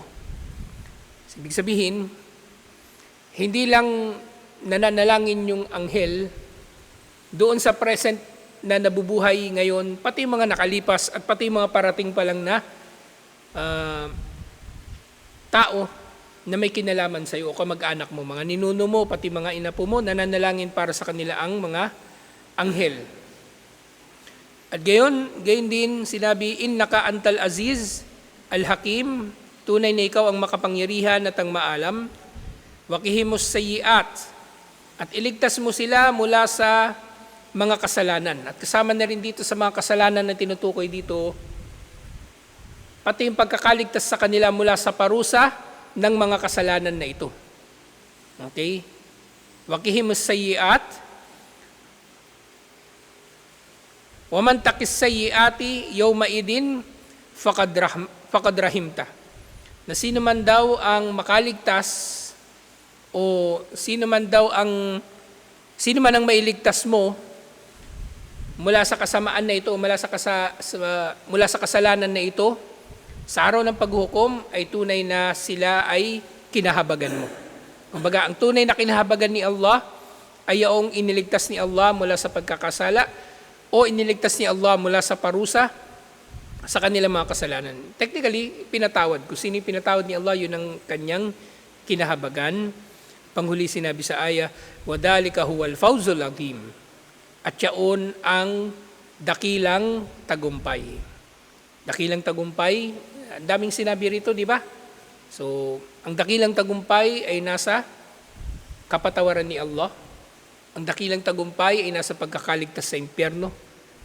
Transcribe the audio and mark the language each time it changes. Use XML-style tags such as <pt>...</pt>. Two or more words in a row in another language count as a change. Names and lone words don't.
<tl>Ibig sabihin, hindi lang nananalangin yung anghel doon sa present na nabubuhay ngayon, pati mga nakalipas at pati mga parating pa lang na tao na may kinalaman sa iyo o kamag-anak mo, mga ninuno mo, pati mga inapo mo, nananalangin para sa kanila ang mga anghel. At gayon din sinabi,</tl> <ar>إنك أنت العزيز الحكيم,</ar> <tl>tunay na ikaw ang makapangyarihan at ang maalam,</tl> <ar>وقهم السيئات,</ar> <tl>at iligtas mo sila mula sa mga kasalanan. At kasama na rin dito sa mga kasalanan na tinutukoy dito, pati yung pagkakaligtas sa kanila mula sa parusa ng mga kasalanan na ito. Okay?</tl> <ar>وقهم السيئات ومن تق السيئات يومئذ فقد رحمته.</ar> <tl>Na sino man daw ang makaligtas o sino man ang mailigtas mo mula sa kasamaan na ito, mula sa kasalanan na ito, sa araw ng paghukom ay tunay na sila ay kinahabagan mo. Kumbaga, ang tunay na kinahabagan ni Allah ay yung iniligtas ni Allah mula sa pagkakasala o iniligtas ni Allah mula sa parusa sa kanilang mga kasalanan. Technically, pinatawad. Kung sino pinatawad ni Allah, yun ang kanyang kinahabagan. Panghuli sinabi sa aya,</tl> <ar>وَذَلِكَ هُوَ الْفَوْزُ الْعَظِيمُ.</ar> <tl>At yaon ang dakilang tagumpay. Dakilang tagumpay, ang daming sinabi rito, di ba? So, ang dakilang tagumpay ay nasa kapatawaran ni Allah. Ang dakilang tagumpay ay nasa pagkakaligtas sa impyerno.</tl>